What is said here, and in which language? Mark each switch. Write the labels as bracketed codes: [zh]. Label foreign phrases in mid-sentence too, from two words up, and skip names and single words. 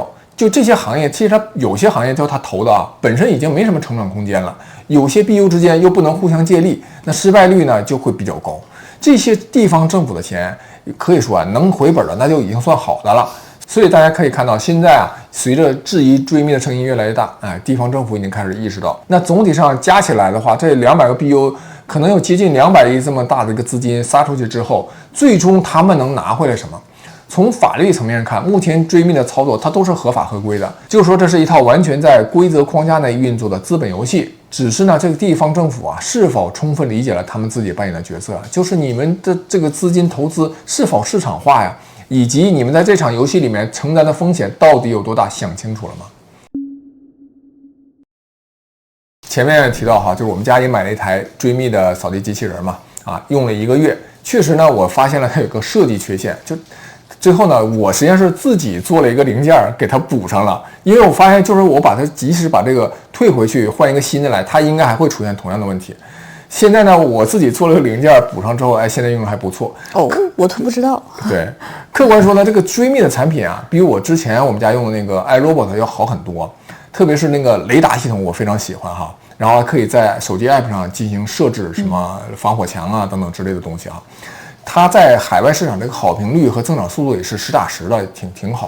[zh] 就這些行業，其實它有些行業叫它投的啊，本身已經沒什麼成長空間了，有些 BU 之間又不能互相借力，那失敗率呢就會比較高。這些地方政府的錢可以說啊，能回本的那就已經算好的了。所以大家可以看到，現在啊，隨着質疑追觅的聲音越來越大，地方政府已經開始意識到，那總體上加起來的話，這200個 BU 可能有接近200億這麼大的一個資金撒出去之後，最終他們能拿回來什麼？從法律層面看，目前追觅的操作它都是合法合規的，就是說這是一套完全在規則框架內運作的資本遊戲。只是呢，這個地方政府啊，是否充分理解了他們自己扮演的角色啊？就是你們的這個資金投資是否市場化呀？以及你們在這場遊戲裡面承擔的風險到底有多大？想清楚了嗎？前面提到哈，就是我們家也買了一台追觅的掃地機器人嘛，用了1個月，確實呢，我發現了它有個設計缺陷，就最後呢，我實際上是自己做了一個零件給它補上了，因為我發現就是我把它即使把這個退回去換一個新的來，它應該還會出現同樣的問題。現在呢，我自己做了個零件補上之後，現在用的還不錯。哦，我都不知道。對，客觀說呢，這個追觅的產品啊，比我之前我們家用的那個 iRobot 要好很多，特別是那個雷達系統，我非常喜歡哈。然後可以在手機 app 上進行設置，什麼防火牆啊等等之類的東西啊。它在海外市場這個好評率和增長速度也是實打實的，挺好。